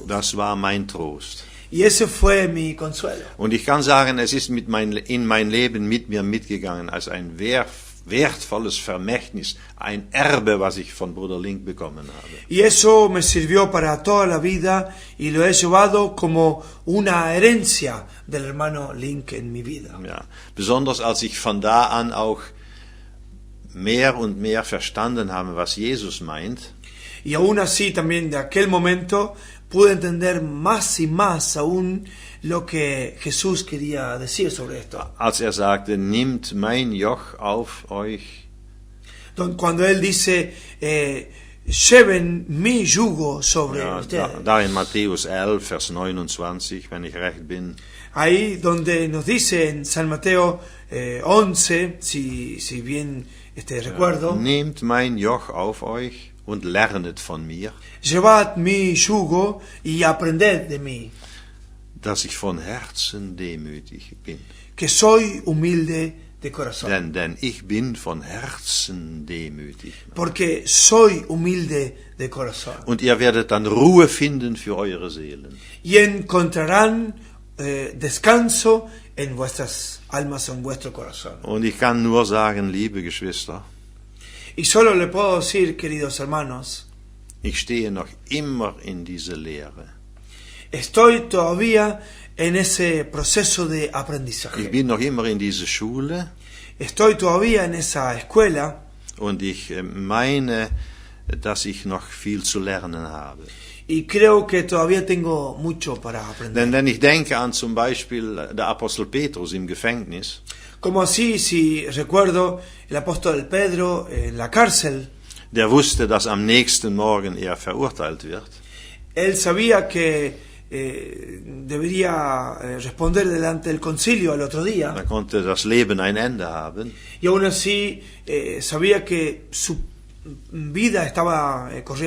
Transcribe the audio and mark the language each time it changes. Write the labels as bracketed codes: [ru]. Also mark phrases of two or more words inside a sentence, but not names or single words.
[de] Das war mein Trost. [es] Y ese fue mi consuelo. [de] Und ich kann sagen, es ist in mein Leben mit mir mitgegangen als ein wertvolles Vermächtnis, ein Erbe, was ich von Bruder Link bekommen habe. [es] Y eso me sirvió para toda la vida y lo he llevado como una herencia del hermano Link en mi vida. [de] Ja, besonders als ich von da an auch mehr und mehr verstanden habe, was Jesus meint. [es] Y aún así también de aquel momento pude entender más y más aún lo que Jesús quería decir sobre esto. [de] Als sagte, nimmt mein Joch auf euch. [es] Cuando él dice, lleven mi yugo sobre [de] Ja, [es] ustedes. [de] da in Matthäus 11, Vers 29, wenn ich recht bin. [es] Ahí donde nos dice en San Mateo 11, si bien recuerdo, [de] Nehmt mein Joch auf euch und lernet von mir, [es] llevad mi yugo y aprended de mí, [de] dass ich von Herzen demütig bin. [es] que soy humilde de corazón. [de] Denn ich bin von Herzen demütig. [es] Porque soy humilde de corazón. [de] Und ihr werdet dann Ruhe finden für eure Seelen. [es] Y encontrarán descanso en vuestras almas o en vuestro corazón. [de] Und ich kann nur sagen, liebe Geschwister, [es] Y solo le puedo decir, queridos hermanos, [de] ich stehe noch immer in dieser Lehre. [es] estoy todavía en ese proceso de [de] Ich [es] aprendizaje. [de] bin noch immer in dieser Schule [es] Estoy todavía en esa escuela [de] und ich meine, dass ich noch viel zu lernen habe. [es] y creo que todavía tengo mucho para aprender. [de] Denn ich denke an zum Beispiel der Apostel Petrus im Gefängnis. [es] Como así, si recuerdo, el apóstol Pedro en la cárcel, [de] Der wusste, dass am nächsten Morgen er verurteilt wird. [es] él sabía que debería responder delante del concilio al otro día. [de] Da konnte das Leben ein Ende haben. [es] Y aún así sabía que su vida corría